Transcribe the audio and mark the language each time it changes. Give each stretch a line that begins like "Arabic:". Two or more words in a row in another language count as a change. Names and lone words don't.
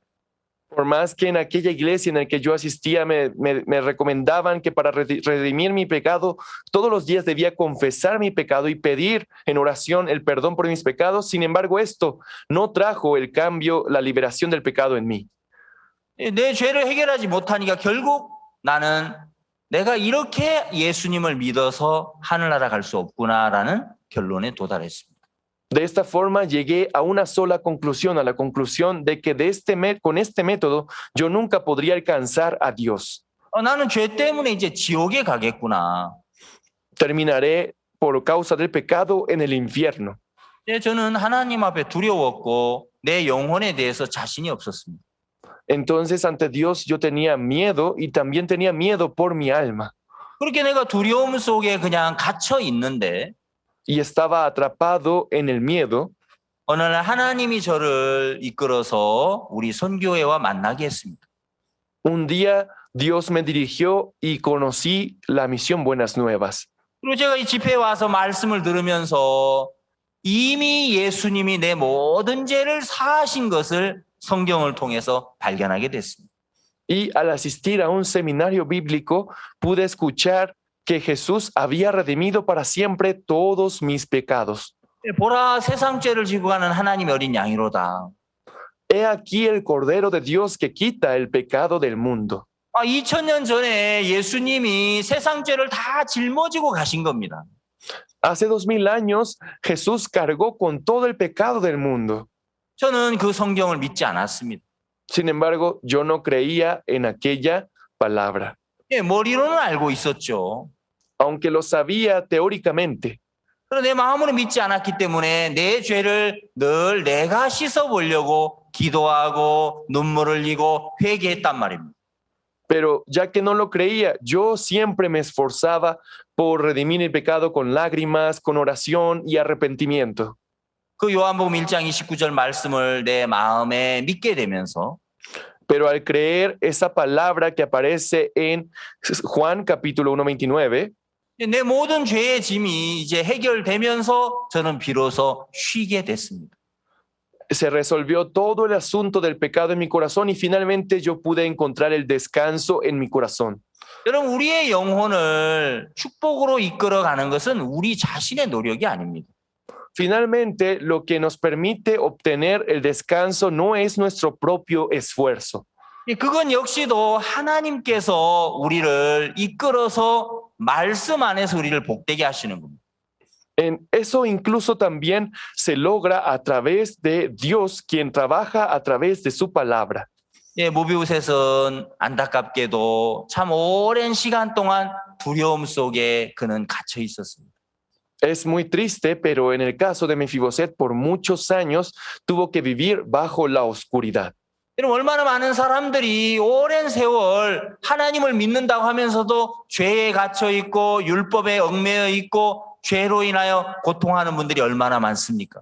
Spanish: Por más que en aquella iglesia en la que yo asistía me recomendaban que para redimir mi pecado, todos los días debía confesar mi pecado y pedir en oración el perdón por mis pecados. Sin embargo, esto no trajo el cambio, la liberación del pecado en mí.
Korean: 내 죄를 해결하지 못하니까 결국 나는 내가 이렇게 예수님을 믿어서 하늘나라 갈 수 없구나라는 결론에 도달했습니다.
Spanish: De esta forma llegué a una sola conclusión, a la conclusión de que con este método yo nunca podría alcanzar a Dios.
Korean: 나는 죄 때문에 이제 지옥에 가겠구나.
Spanish: Terminaré por causa del pecado en el infierno.
Korean: 저는 하나님 앞에 두려웠고 내 영혼에 대해서 자신이 없었습니다.
Spanish: Entonces ante Dios yo tenía miedo y también tenía miedo por mi alma.
Korean: 그렇게 내가 두려움 속에 그냥 갇혀 있는데
Spanish: Y estaba atrapado en el miedo.
Korean: 어느 날 하나님이 저를 이끌어서 우리 선교회와 만나게 했습니다.
Spanish: Un día Dios me dirigió y conocí la misión Buenas Nuevas.
Korean: 그리고 제가 이 집회에 와서 말씀을 들으면서 이미 예수님이 내 모든 죄를 사하신 것을 성경을 통해서 발견하게 됐습니다.
Spanish: Y al asistir a un seminario bíblico pude escuchar que Jesús había redimido para siempre todos mis pecados.
Korean: 보라, 세상 죄를 지고 가는 하나님의 어린 양이로다.
Spanish: He aquí el Cordero de Dios que quita el pecado del mundo.
Korean: 2000년 전에 예수님이 세상 죄를 다 짊어지고 가신 겁니다.
Spanish: Hace 2000 años Jesús cargó con todo el pecado del mundo.
Korean: 저는 그 성경을 믿지 않았습니다.
Spanish: Sin embargo, yo no creía en aquella palabra.
Korean: 머리로는 알고 있었죠.
Spanish: Aunque lo sabía teóricamente.
Korean: 그런데 내 마음으로 믿지 않았기 때문에 내 죄를 늘 내가 씻어보려고 기도하고 눈물을 흘리고 회개했단 말입니다.
Spanish: Pero ya que no lo creía, yo siempre me esforzaba por redimir el pecado con lágrimas, con oración y arrepentimiento.
Korean: 그 요한복음 1장 29절 말씀을 내 마음에 믿게 되면서
Spanish: Pero al creer esa palabra que aparece en Juan capítulo 1:29,
Korean: 내 모든 죄의 짐이 이제 해결되면서 저는 비로소 쉬게 됐습니다.
Spanish: se resolvió todo el asunto del pecado en mi corazón y finalmente yo pude encontrar el descanso en mi corazón.
Korean: 여러분, 우리의 영혼을 축복으로 이끌어가는 것은 우리 자신의 노력이 아닙니다.
Spanish: Finalmente, lo que nos permite obtener el descanso no es nuestro propio esfuerzo.
Korean: 그건 역시도 하나님께서 우리를 이끌어서 말씀 안에서 우리를 복되게 하시는 겁니다.
Spanish: Eso incluso también se logra a través de Dios, quien trabaja a través de su palabra.
Korean: 모비우셋은 안타깝게도 참 오랜 시간 동안 두려움 속에 그는 갇혀 있었습니다.
Spanish: Es muy triste, pero en el caso de Mefiboset, por muchos años tuvo que vivir bajo la oscuridad.
Korean: 얼마나 많은 사람들이 오랜 세월 하나님을 믿는다고 하면서도 죄에 갇혀 있고 율법에 얽매여 있고 죄로 인하여 고통하는 분들이 얼마나 많습니까?